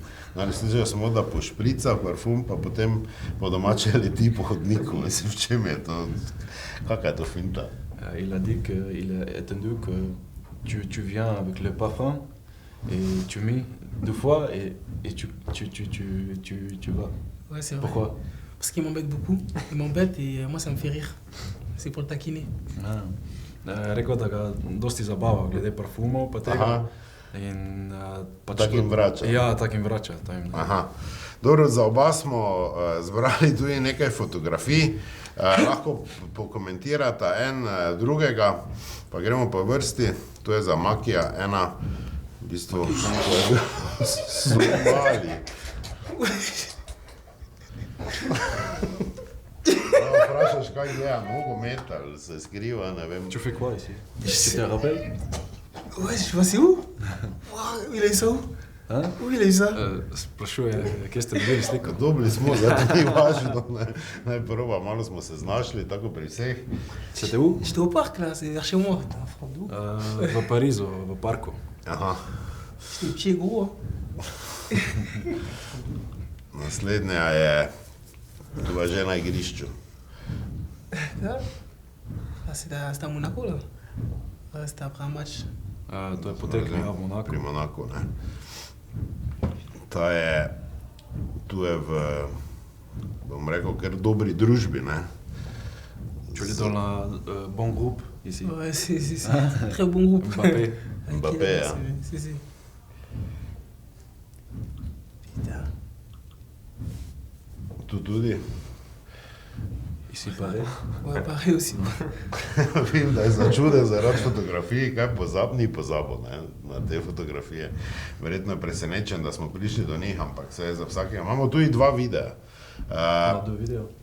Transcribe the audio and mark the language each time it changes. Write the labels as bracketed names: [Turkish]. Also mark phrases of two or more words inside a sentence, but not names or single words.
[Slovenian] Slišali smo, da pošprica parfum, pa potem po domače leti po hodniku. Mislim, v čem je to? Kakva je to finta? [French] Il a dit qu'il a attendu que tu viens avec le parfum et tu mets 2 fois et tu vas. Ouais, c'est vrai. Pourquoi? Parce qu'il m'embête beaucoup. Il m'embête et moi, ça me fait rire. C'est pour le taquiner. [Slovenian] Rekel, da ga dosti zabava glede parfumov pa tega. In pač takim vrača. Ja, takim vrača. Aha. Dobro, za oba smo zbrali tudi nekaj fotografij. Lahko pokomentirata en drugega, pa gremo po vrsti. To je za Makija ena, v bistvu, Somali. Vprašaš, kaj gleda nogomet ali se skriva, ne vem. [French] Tu fais quoi ici? Tu te rappelles? Ouais, je vois, c'est où? Wow, il a eu ça où? Hein? Où il a eu ça? [Slovenian] Sprašuje, kje ste dobili sliko? Dobili smo, zato ni važno. Naj prva, malo smo se znašli, tako pri vseh. [French] C'était où? J'étais au parc là, c'est vers chez moi. Putain, frère, d'où? [Slovenian] V Parizu, v parku. Aha. [French] J'étais petit et gros. Hein. [Slovenian] Naslednja je tvoja že na igrišču. [French] Là, c'était à Monaco là. Ouais, c'était après un match. [Slovenian] To je poteklo ja, v Monaku. Pri Monaku, ne. Ta je, tu je v, bom rekel, kar dobri družbi, ne. [French] Tu es dans la bon groupe ici. Ouais, c'est très bon groupe. Mbappé. Avec Mbappé, Kylian, hein. c'est. Putain. [Slovenian] Tu tudi. [French] Ici pareil. Ouais, pareil aussi. [Slovenian] Vem, da je začuden zaradi fotografij, kaj ni pozabil, ne, na te fotografije. Verjetno je presenečen, da smo prišli do njih, ampak se je za vsakega. Imamo tudi 2 videa. Na 2 video.